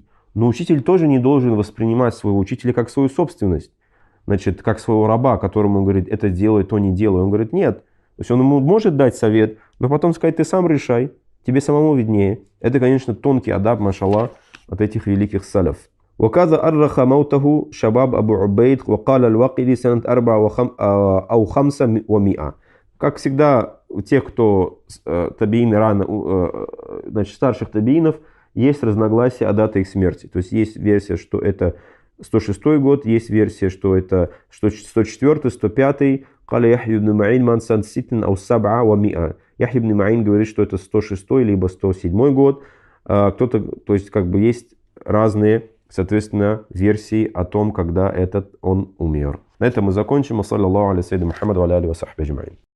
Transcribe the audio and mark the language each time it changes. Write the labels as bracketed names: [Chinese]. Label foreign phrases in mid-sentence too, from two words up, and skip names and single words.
[Russian] Но учитель тоже не должен воспринимать своего учителя как свою собственность, значит, как своего раба, которому он говорит, это делай, то не делай. Он говорит, нет. То есть он ему может дать совет, но потом сказать, ты сам решай, тебе самому виднее. Это, конечно, тонкий адаб, машаллах, от этих великих саляф. [Arabic] وكذا أرخ موته شباب أبو عبيد وقال الواقدي سنة 4 أو 500. [Russian] Как всегда, у тех, кто табиины рано, значит, старших табиинов, есть разногласия о дате их смерти. То есть есть версия, что это 106 год, есть версия, что это 104, 105. [Arabic] قال يحيى بن معين من سنة 6 أو 7 و100. [Russian] Яхья ибн Маин говорит, что это 106 либо 107 год. Кто-то, то есть как бы есть разные, соответственно, версии о том, когда он умер. На этом мы закончим. [Arabic] صلى الله عليه وسلم محمد وعلى آله وصحبه أجمعين.